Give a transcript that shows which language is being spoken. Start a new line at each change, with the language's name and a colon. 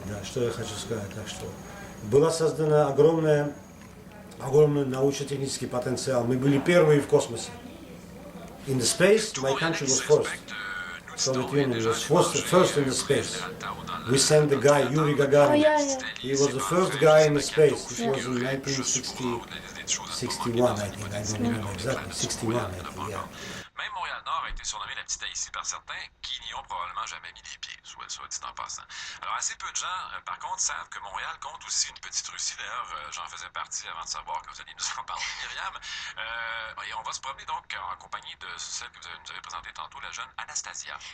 Russian: Да, что я хочу сказать, так что была создана огромный научно-технический потенциал. Мы были первые в космосе.
English: In the space, my country was first. Soviet Union was first in the space. We sent the guy, Yuri Gagarin. He was the first guy in the space. This was in 1961, I think. I don't remember exactly. 61, I think, yeah.
French: Même Montréal-Nord a été surnommé la petite Haïti par certains qui n'y ont probablement jamais mis les pieds, soit dit en passant. Alors, assez peu de gens, par contre, savent que Montréal compte aussi une petite Russie. D'ailleurs, j'en faisais partie avant de savoir que vous alliez nous en parler, Myriam. Et on va se promener donc en compagnie de celle que vous nous avez présentée tantôt, la jeune Anastasia.